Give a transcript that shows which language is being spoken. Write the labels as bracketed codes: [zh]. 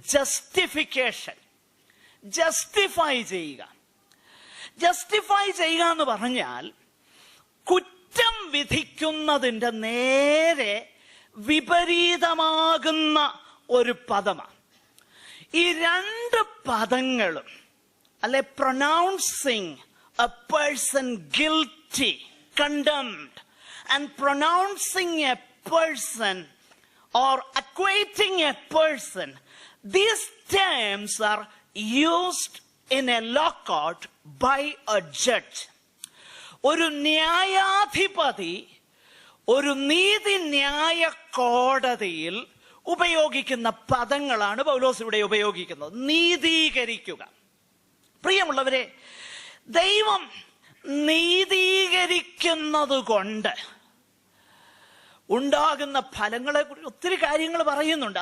[ml] Justification, justify ചെയ്യുക. Justify ചെയ്യുക എന്ന് പറഞ്ഞാൽ കുറ്റം വിധിക്കുന്നതിൻ്റെ നേരെ വിപരീതമാകുന്ന ഒരു പദമാണ്. ഈ രണ്ട് പദങ്ങളും, അല്ലെ, [en] Pronouncing a person guilty, condemned, and pronouncing a person or equating a person, these terms are used in a law court by a judge. [ml] ഒരു ന്യായാധിപതി ഒരു നീതിന്യായ കോടതിയിൽ ഉപയോഗിക്കുന്ന പദങ്ങളാണ് പൗലോസ് ഇവിടെ ഉപയോഗിക്കുന്നത്. നീതീകരിക്കുക. പ്രിയമുള്ളവരെ, ദൈവം നീതീകരിക്കുന്നത് കൊണ്ട് ഉണ്ടാകുന്ന ഫലങ്ങളെ കുറിച്ച് ഒത്തിരി കാര്യങ്ങൾ പറയുന്നുണ്ട്.